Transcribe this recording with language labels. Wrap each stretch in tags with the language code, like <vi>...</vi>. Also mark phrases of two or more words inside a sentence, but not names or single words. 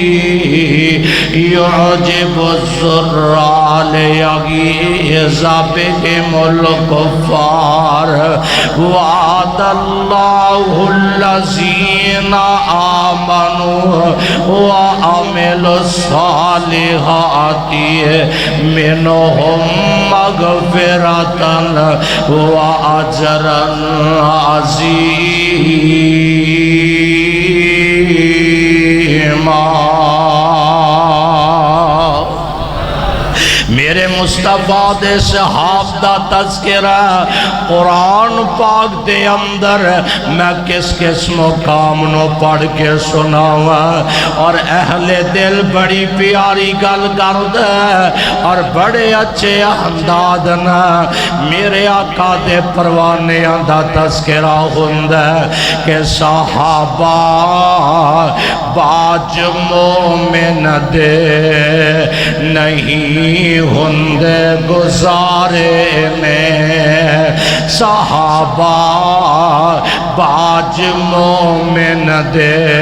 <ar>يعجب الزراع ليغيظ بهم الكفار وعد الله الذين آمنوا وعملوا الصالحات منهم مغفرة وأجرا عظيما۔</ar> <pa>میرے مصطفیٰ دے صحاب دا تذکرہ قرآن پاک دے اندر میں کس کس مقام نو پڑھ کے سناوا، اور اہل دل بڑی پیاری گل کردے اور بڑے اچھے انداز نال میرے آقا دے پروانیاں دا تذکرہ ہوندا کہ صحابہ باج مومن دے نہیں ہن ہوندے گزارے نے صحابہ باج مومن دے</pa>